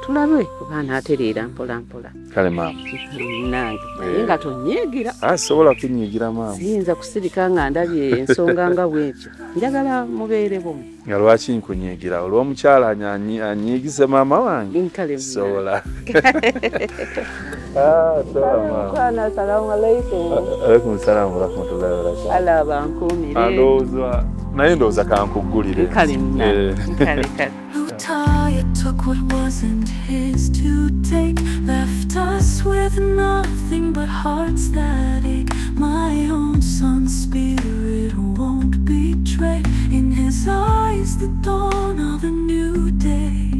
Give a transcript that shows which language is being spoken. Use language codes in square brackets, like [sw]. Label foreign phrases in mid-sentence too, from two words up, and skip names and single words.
[lg] tulabe obaana atereera mpola mpola. Kale maama. Nange naye nga tonyiigira. Sobola kunyiigira maama. Siyinza kusirika nga ndabye ensonga nga bw'etyo. Njagala mubeere bumu. Nga lwaki nkunyiigira? Olw'omukyala anyiigise maama wange? Kale sobola. [ar] السلام عليكم. عليكم السلام ورحمة الله وبركاته. [lg] Ala bankuumire. Naye ndowooza kankugulire. Kale kale. [en] No tie took what wasn't his to take, left us with nothing but hearts that ache. My own son's spirit won't betray. In his eyes, the dawn of a new day.